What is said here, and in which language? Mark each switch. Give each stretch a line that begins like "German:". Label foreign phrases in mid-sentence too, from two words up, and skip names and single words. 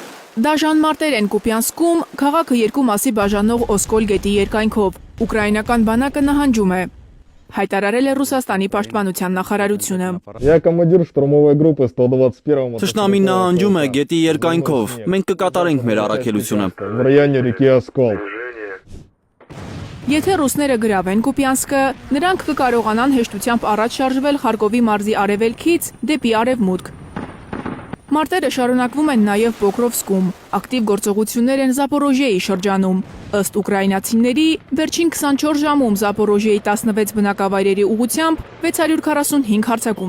Armenian: Դաժան մարտեր են Կուպյանսկում, քաղաքը երկու մասի բաժանող Օսկոլ գետի երկայնքով։ Ուկրաինական բանակը նահանջում է։ Հայտարարել է Ռուսաստանի պաշտպանության նախարարությունը։
Russian: Я командир штурмовой группы 121-го.
Armenian: Թշնամին նահանջում է գետի երկայնքով։ Մենք կկատարենք մեր առաքելությունը։
Russian: В районе реки Оскол.
Armenian: Եթե ռուսները գրավեն Կուպյանսկը, նրանք կկարողանան հեշտությամբ առաջ շարժվել Խարկովի մարզի արևելքից դեպի արևմուտք։ Մարտերը շարունակվում են նաև Պոկրովսկում, ակտիվ գործողություններ են Զապորոժիեի շրջանում։ Ըստ ուկրաինացիների, վերջին 24 ժամում Զապորոժիեի 16 բնակավայրերի ուղղությամբ 645 հարձակում է